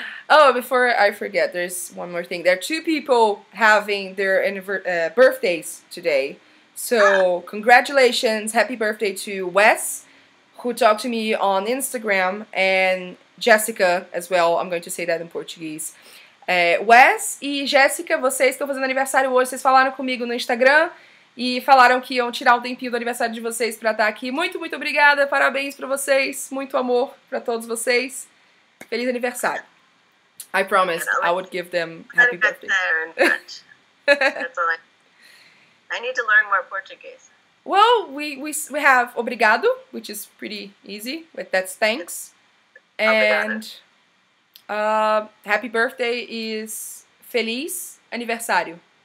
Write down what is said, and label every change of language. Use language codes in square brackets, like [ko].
[en] Oh, before I forget, there's one more thing. There are 2 people having their birthdays today. So, congratulations. Happy birthday to Wes, who talked to me on Instagram, and Jessica as well. I'm going to say that in Portuguese. [pt] Wes e Jéssica, vocês estão fazendo aniversário hoje. Vocês falaram comigo no Instagram e falaram que iam tirar um tempinho do aniversário de vocês pra estar aqui. Muito, muito obrigada. Parabéns pra vocês. Muito amor pra todos vocês. Feliz aniversário. [en] I promised I would give them happy birthday. That's all I need to learn more Portuguese. Well, we have obrigado, which is pretty easy. That's thanks. And happy birthday is [pt] feliz aniversário.